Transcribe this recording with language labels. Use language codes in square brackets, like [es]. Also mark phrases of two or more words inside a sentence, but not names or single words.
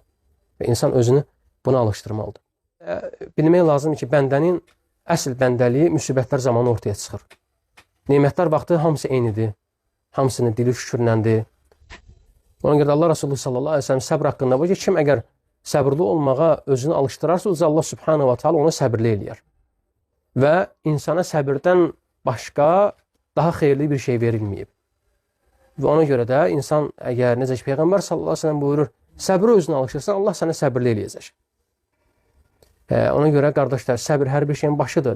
[az] Və insan özünü buna alışdırmalıdır. Bilmək lazımdır ki, bəndənin əsl bəndəliyi müsibətlər zamanı ortaya çıxır. Nemətlər vaxtı hamısı eynidir. Hamısının dili şükürləndir. Ona görə Allah Resulü [ar] صلى الله عليه وسلم [az] səbr haqqında bu ki, kim əgər səbirli olmağa özünü alışdırarsa, [ar] الله سبحانه وتعالى [az] ona səbirli eləyər. Və insana səbirdən başqa daha xeyirli bir şey verilməyib. Və ona görə də insan əgər necə ki, Peyğəmbər [ar] صلى الله عليه وسلم [az] buyurur, səbri özünə alışırsan, Allah sənə səbirli eləyəcək. Ona görə qardaşlar, səbir hər bir şeyin başıdır.